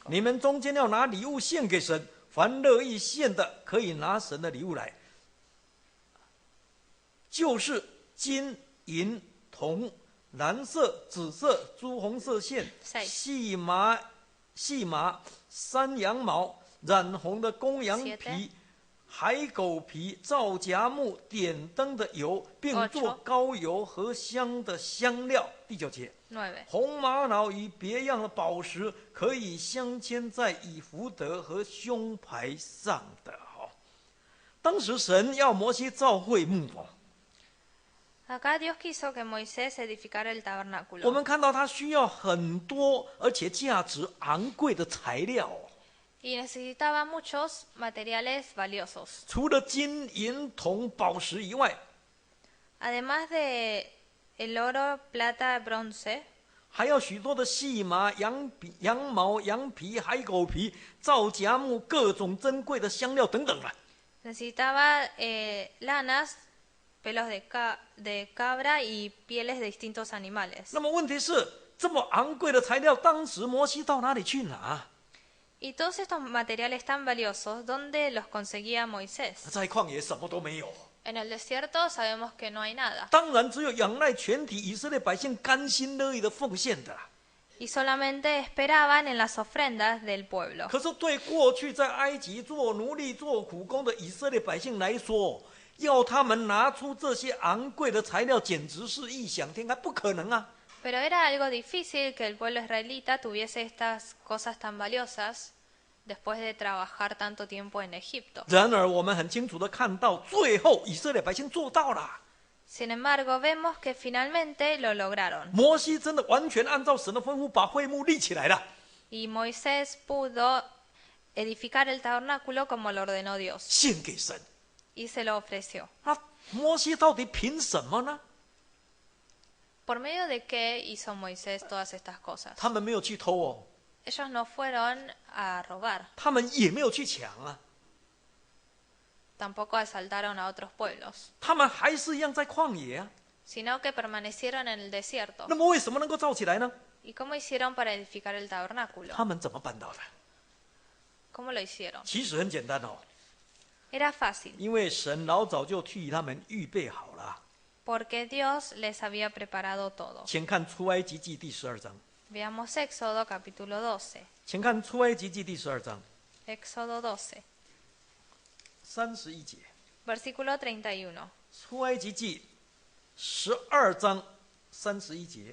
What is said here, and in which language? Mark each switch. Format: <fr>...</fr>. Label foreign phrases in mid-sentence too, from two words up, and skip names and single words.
<zh>你们中间要拿礼物献给神，凡乐意献的，可以拿神的礼物来，就是金、银、铜、蓝色、紫色、朱红色线、细麻、山羊毛、染红的公羊皮、海狗皮、皂荚木、点灯的油，并做膏油和香的香料。第9节， 红玛瑙与别样的宝石，可以镶嵌在以弗得和胸牌上的。当时神要摩西造会幕。</zh> <es>Acá Dios quiso que Moisés edificara el tabernáculo.</es> <zh>我们看到他需要很多而且价值昂贵的材料。</zh> <es>Y necesitaba muchos materiales valiosos.</es> <zh>除了金银铜宝石以外，</zh> <es>Además de el oro, plata, bronce,</es> <zh>还有许多的细麻、羊毛、羊皮、海狗皮、皂荚木、各种珍贵的香料等等啊。</zh> <es>necesitaba lanas, pelos de cabra y pieles de distintos animales.</es> <zh>那么问题是，这么昂贵的材料，当时摩西到哪里去拿？</zh> <es>Y todos estos materiales tan valiosos, ¿dónde los conseguía Moisés?</es> <zh>在旷野什么都没有。</zh> <es>En el desierto sabemos que no hay nada.</es> <zh>当然，只有仰赖全体以色列百姓甘心乐意的奉献的。</zh> <es>Y solamente esperaban en las ofrendas del pueblo.</es> <zh>可是对过去在埃及做奴隶、做苦工的以色列百姓来说，要他们拿出这些昂贵的材料，简直是异想天开，不可能啊！</zh> <es>Pero era algo difícil que el pueblo israelita tuviese estas cosas tan valiosas después de trabajar tanto tiempo en Egipto.</es> <zh>然而，我们很清楚的看到，最后以色列百姓做到了。</zh> <es>Sin embargo, vemos que finalmente lo lograron.</es> <zh>摩西真的完全按照神的吩咐，把会幕立起来了。</zh> <es>Y Moisés pudo edificar el tabernáculo como lo ordenó Dios.</es> <zh>献给神。</zh> <es>Y se lo ofreció.</es> <zh>那摩西到底凭什么呢？</zh> <es>¿Por medio de qué hizo Moisés todas estas cosas?</es> <zh>他们没有去偷哦，</zh> <es>Ellos no fueron a robar,</es> <zh>他们也没有去抢啊，</zh> <es>tampoco asaltaron a otros pueblos,</es> <zh>他们还是一样在旷野啊。</zh> <es>sino que permanecieron en el desierto.</es> <zh>那么为什么能够造起来呢？</zh> <es>¿Y cómo hicieron para edificar el tabernáculo?</es> <zh>他们怎么办到的？</zh> <es>¿Cómo lo hicieron?</es> <zh>其实很简单哦，</zh> <es>Era fácil,</es> <zh>因为神老早就替他们预备好了。</zh> <es>porque Dios les había preparado todo.</es> <zh>请看出埃及记第12章，</zh> <es>Veamos Éxodo capítulo 12.</es> <zh>请看出埃及记第12章</zh> <es>Éxodo 12,</es> <zh>31节，</zh> <es>versículo 31.</es> <zh>出埃及记12章31节，</zh>